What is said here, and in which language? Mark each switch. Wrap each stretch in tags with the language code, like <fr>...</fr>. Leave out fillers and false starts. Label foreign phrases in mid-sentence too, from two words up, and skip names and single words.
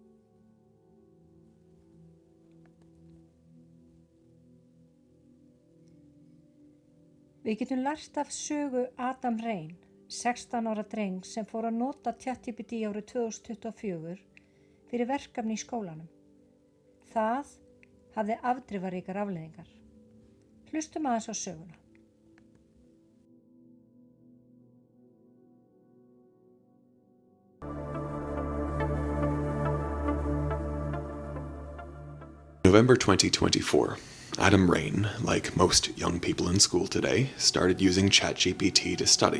<is>Við getum lært af sögu Adam Rein, 16 ára dreng sem fór að nota ChatGPT árið 2024 fyrir verkefni í skólanum. Það hafði afdrifaríkar afleiðingar. Hlustum aðeins á söguna.</is> <en>November 2024. Adam Rein, like most young people in school today, started using ChatGPT to study.</en>